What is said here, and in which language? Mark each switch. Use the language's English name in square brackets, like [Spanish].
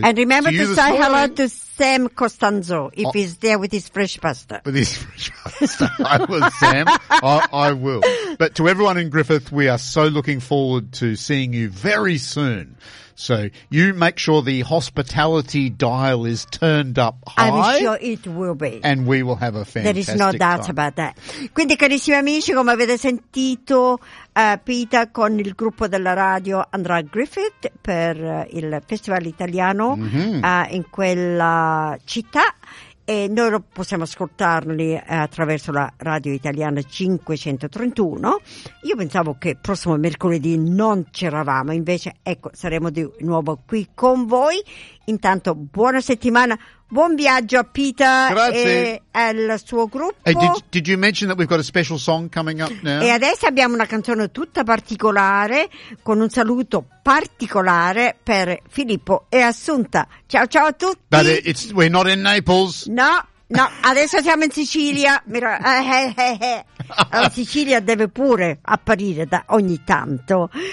[English] and remember to say hello to Sam Costanzo if he's there with his fresh pasta. With his fresh pasta. I will, Sam. I will. But to everyone in Griffith, we are so looking forward to seeing you very soon. So you make sure the hospitality dial is turned up high. I'm sure it will be. And we will have a fantastic There is no doubt time. About that. [Italian] Quindi, carissimi amici, come avete sentito, Peter con il gruppo della radio andrà a Griffith per il Festival Italiano in quella città. E noi possiamo ascoltarli attraverso la radio italiana 531. Io pensavo che prossimo mercoledì non c'eravamo, invece ecco saremo di nuovo qui con voi. Intanto buona settimana, buon viaggio a Peter. Grazie. E al suo gruppo. [English] Hey, did you mention that we've got a special song coming up now? [Italian] E adesso abbiamo una canzone tutta particolare con un saluto particolare per Filippo e Assunta. Ciao ciao a tutti. [English] But it's we're not in Naples. [Italian] No. No, adesso siamo in Sicilia. La Sicilia deve pure apparire da ogni tanto.